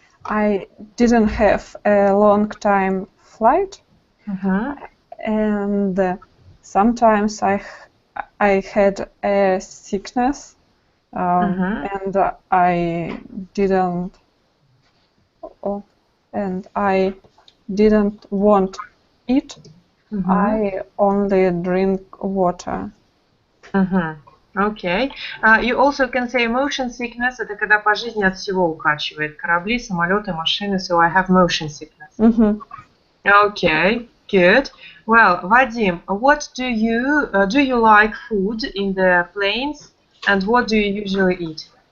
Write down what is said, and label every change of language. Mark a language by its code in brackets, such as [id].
[en] I didn't have a long time flight, and sometimes I had a sickness, and I didn't want eat. I only drink water. Okay. You also can say motion sickness. [ru] Это когда по жизни от всего укачивает. Корабли, самолеты, машины. [en] So I have motion sickness. Okay. Good. Well, Vadim, what do you like food in the planes, and what do you usually eat?